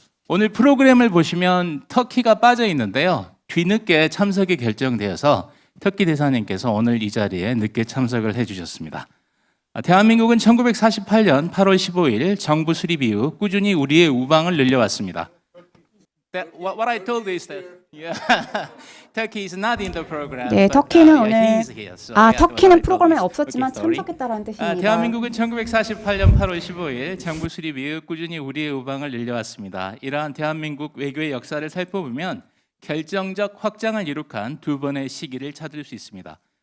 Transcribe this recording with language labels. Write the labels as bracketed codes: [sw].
[ko] 오늘 프로그램을 보시면 터키가 빠져 있는데요. 뒤늦게 참석이 결정되어서 터키 대사님께서 오늘 이 자리에 늦게 참석을 해 주셨습니다. 대한민국은 1948년 8월 15일 정부 수립 이후 꾸준히 우리의 우방을 늘려왔습니다. [en] What I told is that Turkey is not in the program. [ko] 네, 터키는 오늘 터키는 프로그램에 없었지만 참석했다라는 뜻입니다. 대한민국은 1948년 8월 15일 정부 수립 이후 꾸준히 우리의 우방을 늘려왔습니다. 이러한 대한민국 외교의 역사를 살펴보면 결정적 확장을 이룩한 두 번의 시기를 찾을 수 있습니다.